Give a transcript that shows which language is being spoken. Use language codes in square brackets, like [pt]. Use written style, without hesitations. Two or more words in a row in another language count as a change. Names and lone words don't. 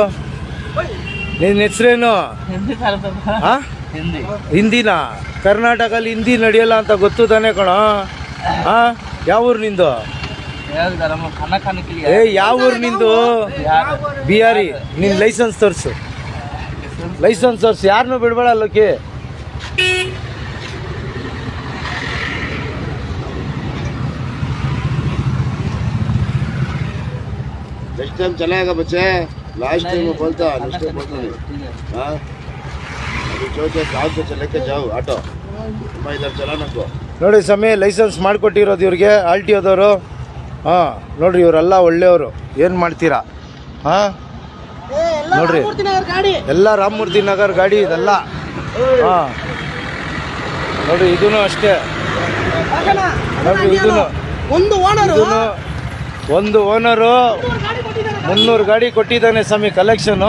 [kn] ನಿನ್ನ ಹೆಸರೇನು? ಹಾಂ ಹಿಂದಿನಾ? ಕರ್ನಾಟಕಲ್ಲಿ ಹಿಂದಿ ನಡೆಯಲ್ಲ ಅಂತ ಗೊತ್ತು ತಾನೇ ಕಣ. ಹಾಂ ಯಾವ ಊರು ನಿಂದು? ಯಾವ ಊರು ನಿಂದು? ಬಿಹಾರಿ. ನಿನ್ನ ಲೈಸೆನ್ಸ್ ತೋರಿಸು, ಲೈಸೆನ್ಸ್ ತೋರಿಸು. ಯಾರನ್ನೂ ಬಿಡಬೇಡ ಅಲ್ಲೋಕೆ. [en] next time [hi] चलाएगा बच्चे, [en] last time [hi] बोलता [en] next time [hi] बोलता नहीं. हाँ अभी जो गाँव से चले के जाओ ऑटो, मैं इधर चलाना को. [kn] ನೋಡಿ ಸಮಯ ಲೈಸೆನ್ಸ್ ಮಾಡಿಕೊಟ್ಟಿರೋದು ಇವ್ರಿಗೆ RTOದವರು. ಹಾಂ ನೋಡ್ರಿ ಇವರೆಲ್ಲ ಒಳ್ಳೆಯವರು. ಏನು ಮಾಡ್ತೀರಾ? ಹಾಂ ನೋಡ್ರಿ ಎಲ್ಲ ರಾಮಮೂರ್ತಿ ನಗರ್ ಗಾಡಿ ಇದೆಲ್ಲ. ಹಾಂ ನೋಡ್ರಿ ಇದೂ ಅಷ್ಟೇ. ನೋಡ್ರಿ ಇದೂ ಒಂದು ಓನರು 300 ಗಾಡಿ ಕೊಟ್ಟಿದ್ದಾನೆ ಸ್ವಾಮಿ ಕಲೆಕ್ಷನು.